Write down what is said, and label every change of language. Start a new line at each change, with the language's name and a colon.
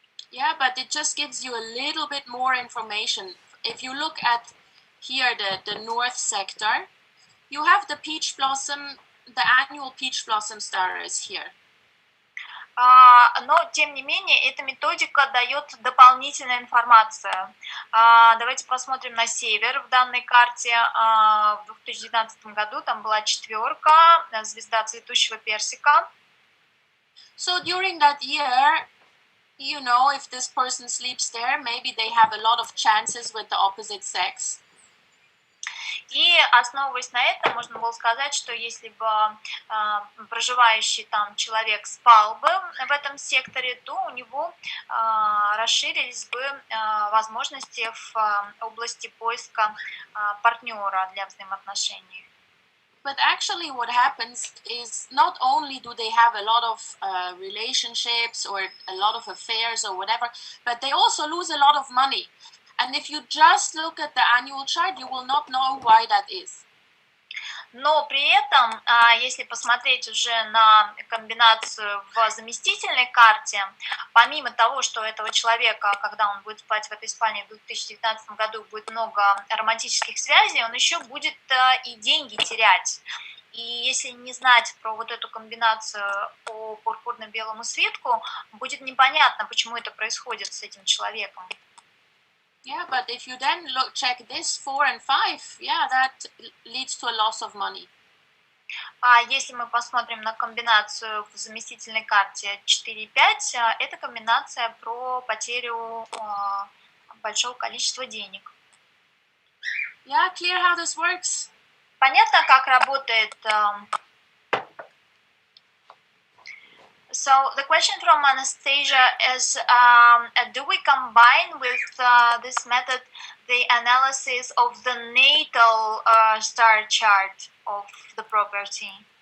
English: Yeah, but it just gives you a little bit more information. If you look at here, the north sector, you have the peach blossom, the annual peach blossom star is here.
Russian: Но, тем не менее, эта методика дает дополнительную информацию. Давайте посмотрим на север в данной карте. В 2019 году там была четверка, звезда цветущего персика.
English: So during that year, you know, if this person sleeps there, maybe they have a lot of chances with the opposite sex.
Russian: И, основываясь на этом, можно было сказать, что если бы проживающий там человек спал бы в этом секторе, то у него расширились бы возможности в области поиска партнера для взаимоотношений.
English: But actually what happens is not only do they have a lot of relationships or a lot of affairs or whatever, but they also lose a lot of money. And if you just look at the annual chart, you will not know why that is.
Russian: Но при этом, если посмотреть уже на комбинацию в заместительной карте, помимо того, что у этого человека, когда он будет спать в этой спальне в 2019 году, будет много романтических связей, он еще будет и деньги терять. И если не знать про вот эту комбинацию по пурпурно-белому свитку, будет непонятно, почему это происходит с этим человеком.
English: Yeah, but if you then check this 4 and 5, yeah, that leads to a loss of money.
Russian: А если мы посмотрим на комбинацию в заместительной карте 4 и 5, это комбинация про потерю большого количества денег.
English: Yeah, clear how this works?
Russian: Понятно, как работает?
English: So the question from Anastasia is, do we combine with this method the analysis of the natal star chart of the property?